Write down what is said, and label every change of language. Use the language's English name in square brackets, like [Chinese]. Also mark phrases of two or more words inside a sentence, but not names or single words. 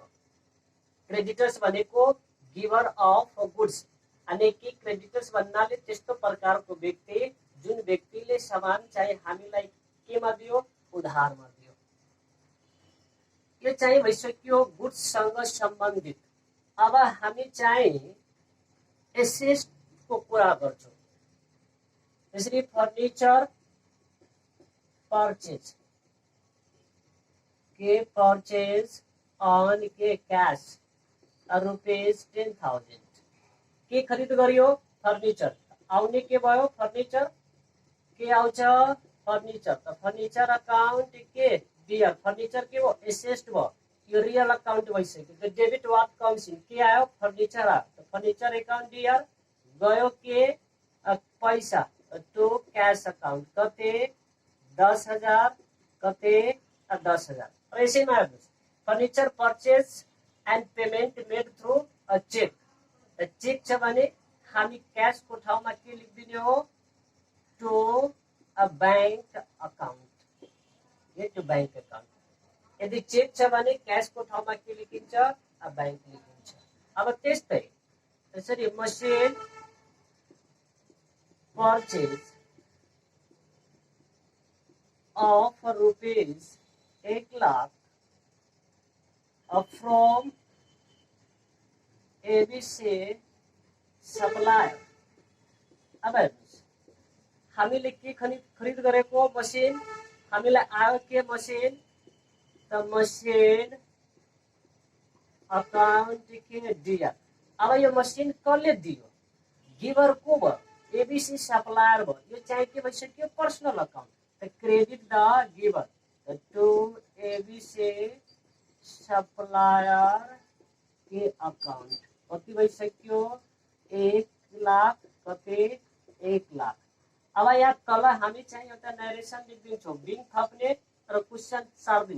[Nepali] क्रेडिटर्स भनेको [English] giver of goods [Nepali] अनि कि क्रेडिटर्स भन्नाले त्यस्तो प्रकारको व्यक्ति जुन व्यक्तिले सामान चाहिँ हामीलाई केमा दियो उधारमा दियो। यो चाहिँ भइसक्यो गुड्ससँग सम्बन्धित। अब हामी चाहिँ एसेट को कुरा गर्छौं। यसरी [English] furniture purchase [Nepali] के [English] purchase on [Nepali] के [English] cash rupees [Nepali] 10,000 के खरीद गरियो फर्निचर आउने के भयो फर्निचर के आउँछ फर्निचर। त [English] furniture account [Nepali] के डियर फर्निचर के हो एसेट भयो यो [English] real account [Nepali] भइसक्यो। त [English] debit what comes in [Nepali] के आयो फर्निचर आयो। त [English] furniture account [Nepali] डियर गयो के पैसा [English] to cash account [Nepali] कते 10,000 कते 10,000। [Hindi] और ऐसे में [English] furniture purchase and payment made through a check. [Nepali] चेक छ भने हामी क्यासको ठाउँमा के लेखिदिने हो, [English] to a bank account, [Nepali] ये [English] to bank account. [Nepali] यदि चेक छ भने क्यासको ठाउँमा के लेखिन्छ, [English] a bank [Nepali] लेखिन्छ। अब त्यस्तै त्यसरी [English] machine purchase of rupees 1,00,000 from ABC supplier। [Nepali] अब हेर्नुहोस्, हामीले के खरिद गरेको मसिन, हामीलाई आयो के मसिन, त [English] machine account [Nepali] के दिया। अब यो मसिन कसले दियो, गिभर को भयो, एबीसी सप्लायर भयो। यो चाहिँ के भइसक्यो, [English] personal account. credit the giver to ABC supplier के अकाउन्ट। [Nepali] कति भइसक्यो, 1,00,000 कति, 1,00,000। अब यहाँ तल हामी चाहिँ एउटा नरेसन लेखिदिन्छौँ, बिङ थप्ने र क्वेसन सार्दिने।